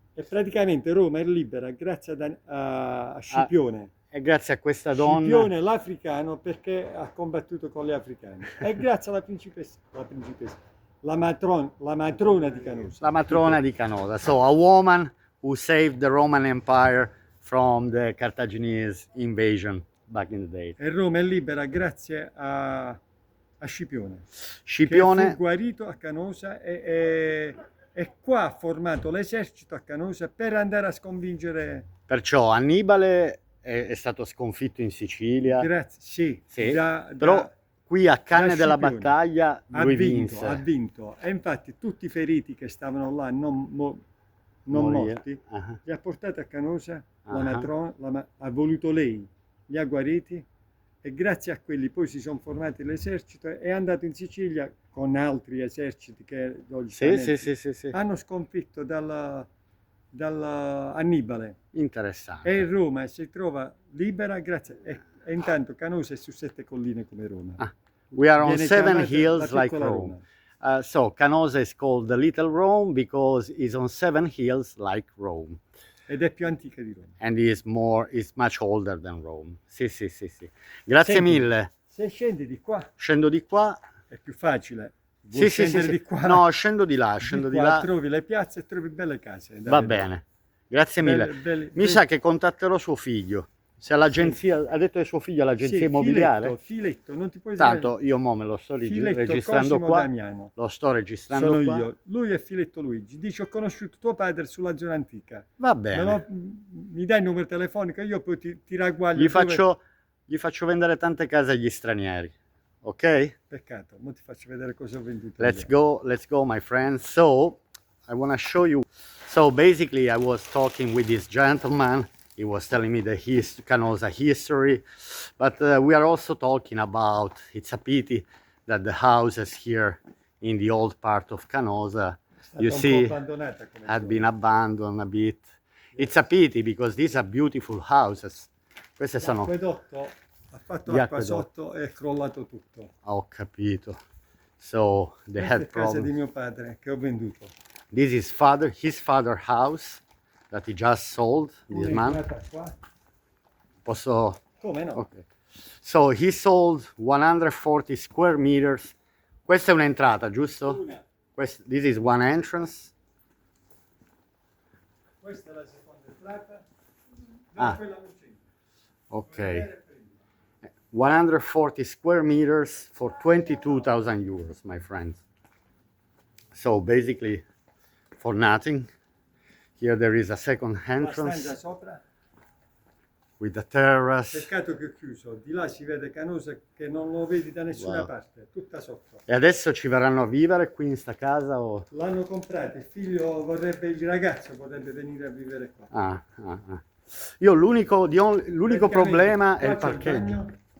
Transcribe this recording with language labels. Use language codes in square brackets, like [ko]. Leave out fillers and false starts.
[it] E praticamente Roma è libera grazie a Scipione. E grazie a questa donna. Scipione l'Africano perché ha combattuto con gli africani. E grazie alla principessa. La matrona di Canosa. La matrona di Canosa. [en] So, a woman who saved the Roman Empire from the Cartaginese invasion back in the day. [it] E Roma è libera grazie a Scipione. Scipione che fu guarito a Canosa e qua ha formato l'esercito a Canosa per andare a sconfiggere. Perciò Annibale è stato sconfitto in Sicilia. Grazie, sì. Però qui a Canne della Battaglia lui vinse. Ha vinto. E infatti tutti i feriti che stavano là non morti, li ha portati a Canosa, la matrona, ha voluto lei, li ha guariti e grazie a quelli poi si sono formati l'esercito e è andato in Sicilia con altri eserciti che hanno sconfitto dalla Annibale. Interessante. E Roma si trova libera grazie e intanto Canosa è su 7 colline come Roma. [en] We are on 7 hills like Rome. So Canosa is called the Little Rome because it's on 7 hills like Rome. [it] Ed è più antica di Roma. [en] And is much older than Rome. [it] Sì. Grazie mille. Se scendi di qua. Scendo di qua. È più facile. Sì. Di qua? No, scendo di là, di là. Trovi le piazze e trovi belle case. Va bene. Grazie mille. Mi sa che contatterò suo figlio. Se all'agenzia, ha detto che suo figlio all'agenzia immobiliare? Filetto, non ti puoi Tanto io me lo sto registrando qua. Damiano. Lo sto registrando Sono qua. io. Lui è Filetto Luigi. Dice ho conosciuto tuo padre sulla zona antica. Va bene. Mi dai il numero telefonico, io poi ti ragguaglio. Gli faccio vendere tante case agli stranieri. Ok? Peccato, non ti faccio vedere cosa ho venduto. [en] Let's go my friends. So, I want to show you. So basically I was talking with this gentleman. He was telling me the Canosa history, but we are also talking about, it's a pity that the houses here in the old part of Canosa, you see, had been abandoned a bit. It's a pity because these are beautiful houses. [it] Queste sono... L'acquedotto ha fatto acqua sotto e è crollato tutto. Ho capito. [en] So they had problems. [it] Questa è casa di mio padre che ho venduto. [en] This is his father's house that he just sold, this man. [it] Posso? Come no? Okay. [en] So he sold 140 square meters. [it] Questa è un'entrata, giusto? [en] This is one entrance. [it] Questa è la seconda entrata. Ok. [en] 140 square meters for 22,000 euros, my friends. So basically for nothing. Here there is a second entrance with the terrace. [it] Peccato che ho chiuso, di là si vede Canosa che non lo vedi da nessuna parte, tutta sotto. E adesso ci verranno a vivere qui in sta casa o? L'hanno comprata, il ragazzo vorrebbe venire a vivere qua. Io l'unico problema è il parcheggio.